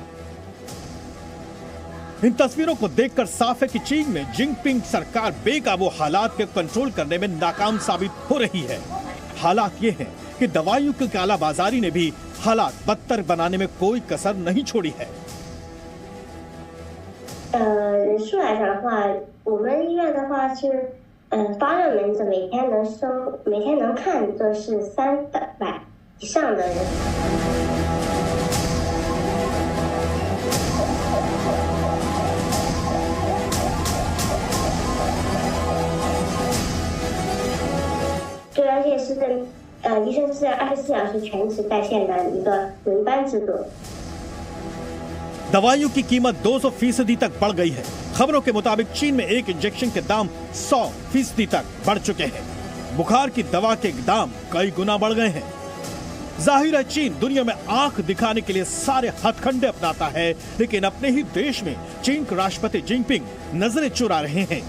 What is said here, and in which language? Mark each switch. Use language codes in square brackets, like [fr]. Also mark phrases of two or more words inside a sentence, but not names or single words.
[hi] इन तस्वीरों को देखकर साफ है कि चीन में जिनपिंग सरकार बेकाबू हालात के कंट्रोल करने में नाकाम साबित हो रही है। हालात ये हैं कि दवाइयों की कालाबाजारी ने भी हालात बदतर बनाने में कोई कसर नहीं छोड़ी है। [zh] 人数来讲的话，我们医院的话是，发热门诊每天能看的是300以上的人。对，而且是医生是24小时全职在线的一个轮班制度。 [hi] दवाइयों की कीमत 200% तक बढ़ गई है। खबरों के मुताबिक चीन में एक इंजेक्शन के दाम 100% तक बढ़ चुके हैं। बुखार की दवा के दाम कई गुना बढ़ गए हैं। जाहिर है चीन दुनिया में आंख दिखाने के लिए सारे हथकंडे अपनाता है, लेकिन अपने ही देश में चीन के राष्ट्रपति जिनपिंग नजरें चुरा रहे हैं।